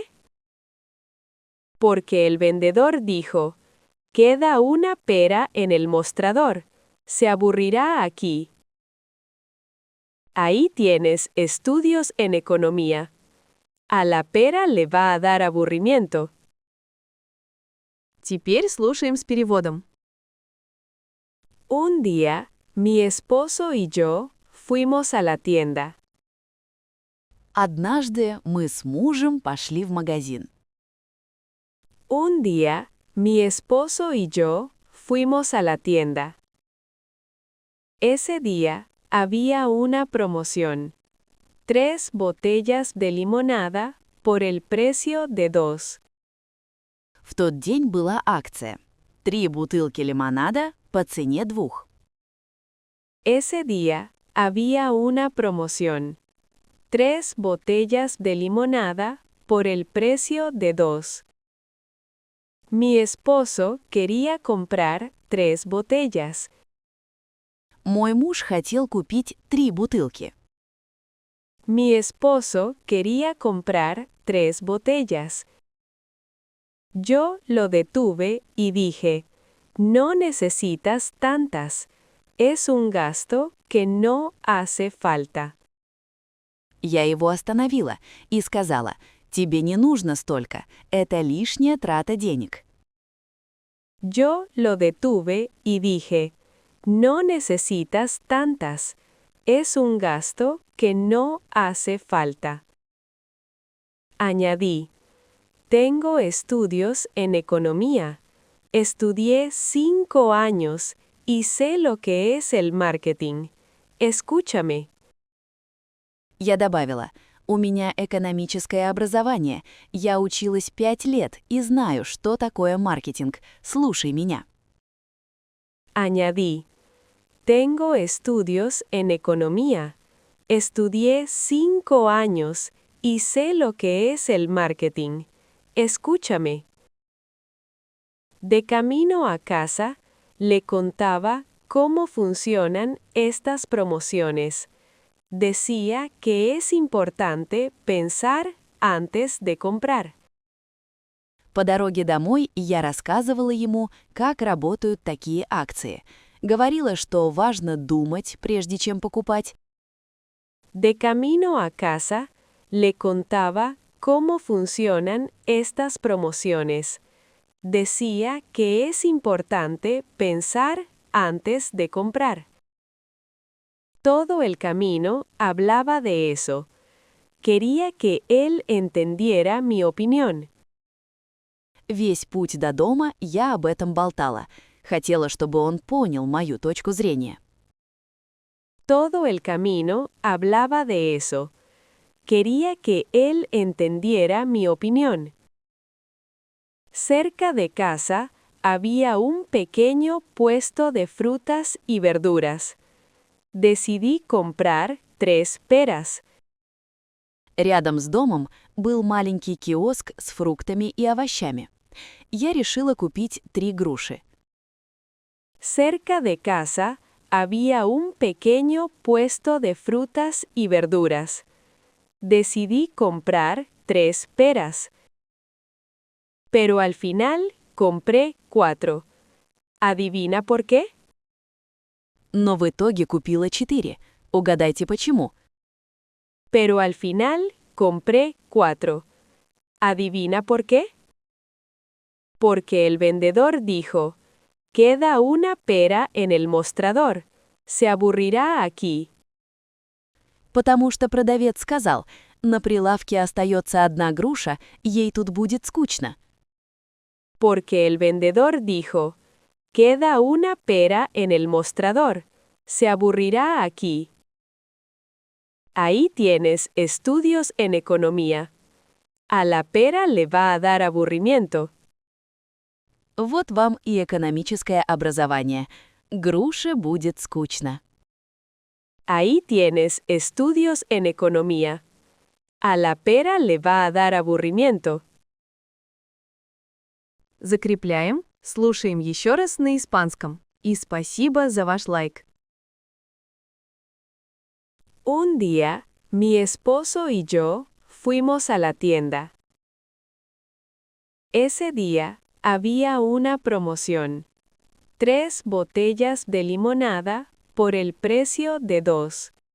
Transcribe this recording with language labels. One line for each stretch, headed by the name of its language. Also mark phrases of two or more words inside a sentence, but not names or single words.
Spanish: Porque el vendedor dijo, queda una pera en el mostrador. Se aburrirá aquí. Ahí tienes estudios en economía. A la pera le va a dar aburrimiento.
Russian: Теперь слушаем с переводом.
Spanish: Un día, mi esposo y yo fuimos a la tienda.
Russian: Однажды мы с мужем пошли в магазин.
Spanish: Un día, mi esposo y yo fuimos a la tienda. Ese día había una promoción. 3 botellas de limonada por el precio de 2.
Russian: В тот день была акция. 3 бутылки лимонада по цене 2.
Spanish: Ese día había una promoción. 3 botellas de limonada por el precio de 2. Mi esposo quería comprar 3 botellas.
Russian: Мой муж хотел купить 3 бутылки.
Spanish: Mi esposo quería comprar 3 botellas. Yo lo detuve y dije, no necesitas tantas. Es un gasto que no hace falta.
Russian: Я его остановила и сказала, тебе не нужно столько, это лишняя трата денег.
Spanish: Yo lo detuve y dije, no necesitas tantas. Es un gasto que no hace falta. Añadí, tengo estudios en economía. Estudié 5 años y sé lo que es el marketing. Escúchame.
Russian: Я добавила, у меня экономическое образование, я училась 5 лет и знаю, что такое маркетинг. Слушай меня.
Spanish: Añadí, tengo estudios en economía. Estudié 5 años y sé lo que es el marketing. Escúchame. De camino a casa, le contaba cómo funcionan estas promociones. Decía que es importante pensar antes de comprar.
Russian: По дороге домой я рассказывала ему, как работают такие акции. Говорила, что важно думать, прежде чем покупать.
Spanish: De camino a casa, le contaba cómo funcionan estas promociones. Decía que es importante pensar antes de comprar. Todo el camino hablaba de eso. Quería que él entendiera mi opinión.
Russian: Весь путь до дома я об этом болтала. Хотела, чтобы он понял мою точку зрения.
Spanish: Todo el camino hablaba de eso. Quería que él entendiera mi opinión. Cerca de casa había un pequeño puesto de frutas y verduras. Decidí comprar 3 peras.
Russian: Рядом с домом был маленький киоск с фруктами и овощами. Я решила купить 3 груши.
Spanish: Cerca de casa había un pequeño puesto de frutas y verduras. Decidí comprar 3 peras. Pero al final compré 4. ¿Adivina por qué?
Russian: Но в итоге купила 4. Угадайте почему?
Spanish: Pero al final compré 4. ¿Adivina por qué? Porque el vendedor dijo, queda una pera en el mostrador. Se aburrirá aquí.
Russian: Потому что продавец сказал, на прилавке остается 1 груша, ей тут будет скучно.
Spanish: Porque el vendedor dijo, queda una pera en el mostrador. Se aburrirá aquí. Ahí tienes estudios en economía. A la pera le va a dar aburrimiento.
Russian: Вот вам и экономическое образование. Груше будет скучно.
Spanish: Ahí tienes estudios en economía. A la pera le va a dar aburrimiento.
Russian: Закрепляем, слушаем еще раз на испанском. И спасибо за ваш лайк.
Spanish: Un día, mi esposo y yo fuimos a la tienda. Ese día, había una promoción. 3 botellas de limonada por el precio de 2.